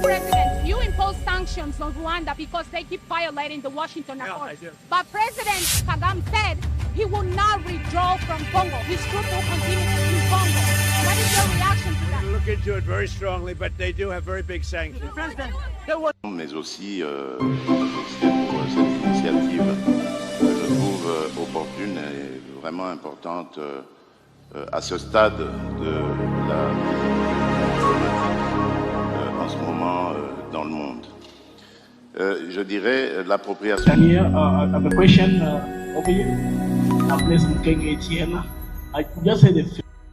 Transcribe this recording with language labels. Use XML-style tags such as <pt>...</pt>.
<en>President, you impose sanctions on Rwanda because they keep violating the Washington Accord. I do. But President Kagame said he will not withdraw from Congo. His troops will continue in Congo. What is your reaction to that? We'll look into it very strongly, but they do have very big sanctions.</en> <fr>Mais aussi pour cette initiative que je trouve opportune et vraiment importante à ce stade de la en ce moment dans le monde. Je dirais l'appropriation.</fr> <en>Here, I have a question over here. I'm Blessed King Etienne. I just said</en>